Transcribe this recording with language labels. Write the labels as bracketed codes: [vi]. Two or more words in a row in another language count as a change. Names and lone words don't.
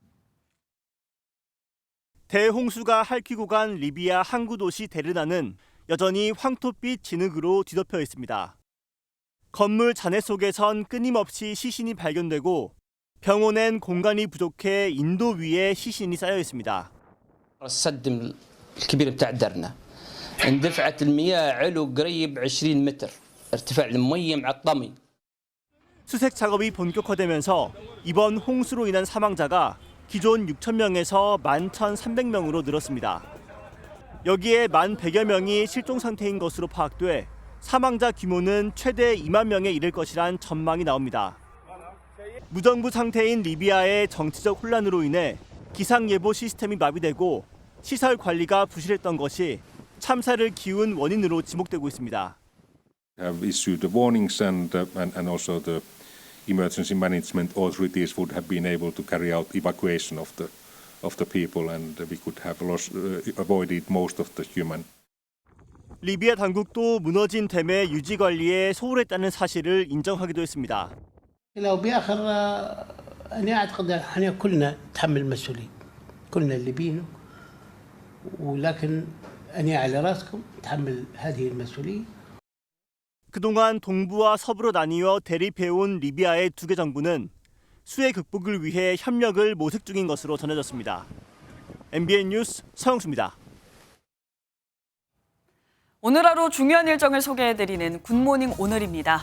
[ko] 대홍수가 핥히고 간 리비아 항구 도시 데르나는 여전히 황토빛 진흙으로 뒤덮여 있습니다. 건물 잔해 속에선 끊임없이 시신이 발견되고 병원엔 공간이 부족해 인도 위에 시신이 쌓여 있습니다. [ar] السد الكبير بتاع درنا اندفعت المياه علو قريب 20 متر ارتفاع المي معطمي. [ko] 수색 작업이 본격화되면서 이번 홍수로 인한 사망자가 기존 6,000명에서 11,300명으로 늘었습니다. 여기에 1,100여 명이 실종 상태인 것으로 파악돼 사망자 규모는 최대 2만 명에 이를 것이란 전망이 나옵니다. 무정부 상태인 리비아의 정치적 혼란으로 인해 기상예보 시스템이 마비되고 시설 관리가 부실했던 것이 참사를 기운 원인으로 지목되고 있습니다. [en] Have issued the warnings and also the emergency management authorities would have been able to carry out evacuation of the people and we could have avoided most of the human. [ko] 리비아 당국도 무너진 댐의 유지 관리에 소홀했다는 사실을 인정하기도 했습니다. [ar] لو بآخر أنا أعتقد إحنا كلنا نتحمل المسؤولية كلنا الليبيين ولكن أنا على رأسكم نتحمل هذه المسؤولية. [ko] 그동안 동부와 서부로 나뉘어 대립해온 리비아의 두 개 정부는 수해 극복을 위해 협력을 모색 중인 것으로 전해졌습니다. MBN 뉴스 서영수입니다. 오늘 하루 중요한 일정을 소개해드리는 굿모닝 오늘입니다.